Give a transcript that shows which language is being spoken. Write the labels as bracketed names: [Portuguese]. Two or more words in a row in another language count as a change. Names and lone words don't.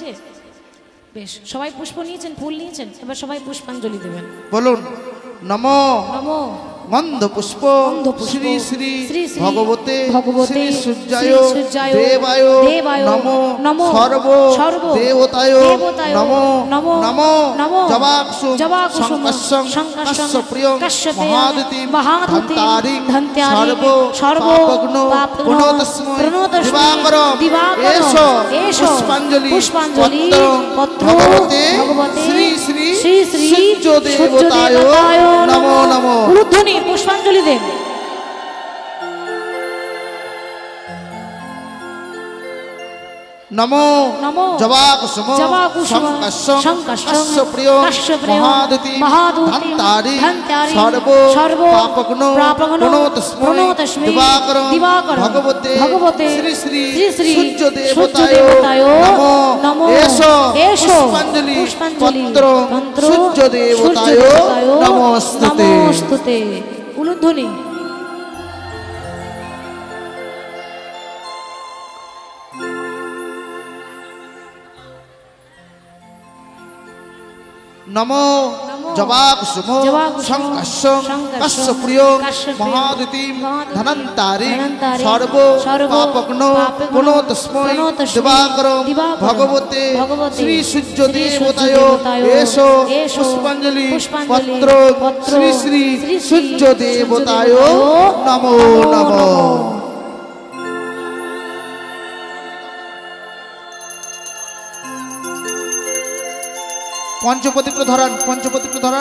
[Bangla] বেশ, সবাই পুষ্প নিয়েছেন, ফুল নিয়েছেন, এবার সবাই পুষ্পাঞ্জলি দেবেন। বলুন নমো [Sanskrit] নমো গন্ধ পুষ্প গন্ধপুষ্প শ্রী শ্রী শ্রী শ্রী ভগবতে ভগবতে শ্রী সূর্যায় শ্রী সূর্যায় দেবায় দেবায় নমো নমো সর্ব সর্ব দেবতায় দেবতায় নমো নমো নমো নমো জবাকুসুম জবাকুসুম সংকর্ষং সংকর্ষং কাশ্যপ্রিয়ং কাশ্যপেয়ং মহাদিতিম মহাদিতিম ধন্তারিং ধন্তারিং সর্ব সর্ব পাপগ্নো পাপগ্নো প্রণতস্মৈ প্রণতস্মৈ দিবাকরং দিবাকরং এষো এষো পুষ্পাঞ্জলি পুষ্পাঞ্জলি পত্র ভগবতে ভগবতে শ্রী শ্রী শ্রী শ্রী সূর্য দেবতায় নমো নমো। [Bangla] উলুধ্বনি পুষ্পাঞ্জলি দেন। [Sanskrit] নমো নমো জবাকুসুম জবাকুসুম সংকর্ষং সংকর্ষং কাশ্যপ্রিয়ং কাশ্যপ্রিয়ং মহাদিতিম মহাদিতিম ধন্তারিং ধন্তারিং সর্ব সর্ব পাপগ্নো পাপগ্নো প্রণতস্মৈ প্রণতস্মৈ দিবাকরং দিবাকরং ভগবতে ভগবতে শ্রী শ্রী শ্রী শ্রী সূর্য সূর্য দেবতায় দেবতায় নমো নমো এষো এষো পুষ্পাঞ্জলি পুষ্পাঞ্জলি পত্রং তন্ত্র সূর্য দেবতায় নমস্তুতে। নমস্তুতে। উলুধ্বনি। নমো নমো জবাকুসুম জবাকুসুম সংকর্ষং সংকর্ষং কাশ্যপ্রিয়ং কাশ্যপ্রিয়ং মহাদিতিম মহাদিতিম ধনন্তারিং ধনন্তারিং সর্ব সর্ব পাপগ্নো পাপগ্নো প্রণতস্মৈ প্রণতস্মৈ দিবাকরং দিবাকরং ভগবতে ভগবতে শ্রী সূর্য শ্রী দেবতায় সূর্যদেবতায় এষো এষো পুষ্পাঞ্জলি পুষ্পাঞ্জলি পত্র পত্র শ্রী শ্রী শ্রী শ্রী সূর্য দেবতায় সূর্যদেবতায় নমো নমো। [Bangla] পঞ্চপ্রদীপ ধরান, পঞ্চপ্রদীপ ধরান।